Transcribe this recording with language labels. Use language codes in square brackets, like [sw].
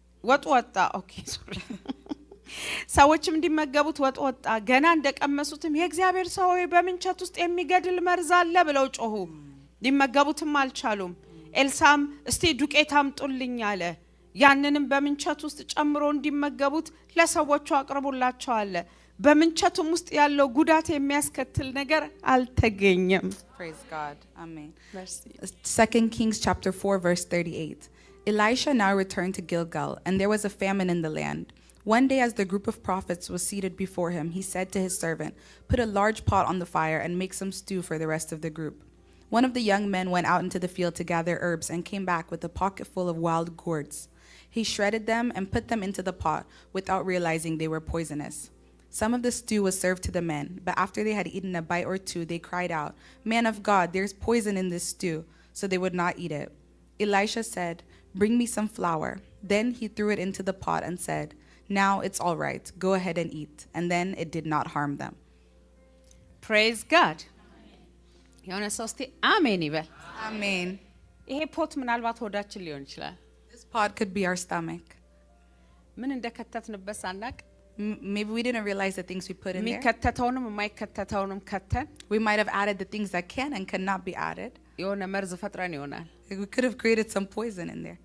[am] ወጣ። ኦኬ ሶሪ። ሰዎችም እንዲመገቡት ወጣ። ገና እንደቀመሱትም የእግዚአብሔር ሰው ሆይ በምንቸት ውስጥ የሚገድል መርዝ አለ ብለው ጮሁ። ሊመገቡትም አልቻሉም። ኤልሳም እስቲ ዱቄት አምጡልኝ አለ። ያንንም በምንቸት ውስጥ ጨምሮ እንዲመገቡት ለሰዎቹ አቅርቦላቸው አለ። በምንቸቱም ውስጥ ያለው ጉዳት የሚያስከትል ነገር አልተገኘም። [en] Praise God. Amen. [fr] Merci. [en] 2 Kings chapter 4 verse 38. Elisha now returned to Gilgal, and there was a famine in the land. One day as the group of prophets was seated before him, he said to his servant, "Put a large pot on the fire and make some stew for the rest of the group." One of the young men went out into the field to gather herbs and came back with a pocket full of wild gourds. He shredded them and put them into the pot without realizing they were poisonous. Some of the stew was served to the men, but after they had eaten a bite or two, they cried out, "Man of God, there's poison in this stew," so they would not eat it. Elisha said, "Bring me some flour." Then he threw it into the pot and said, "Now it's all right. Go ahead and eat." And then it did not harm them. Praise God. [am] የሆነ ሰው እስቲ አሜን ይበል። [en] Amen. [am] ይሄ ፖት ምናልባት ሆዳችን ሊሆን ይችላል። [en] This pot could be our stomach. [am] ምን እንደከተትንበት ሳናቅ [en] Maybe we didn't realize the things we put in there. [am] የሚከተተውንም የማይከተተውንም ከተን [en] We might have added the things that can and cannot be added. [am] የሆነ መርዝ ፈጥረን ይሆናል። [en] We could have created some poison in there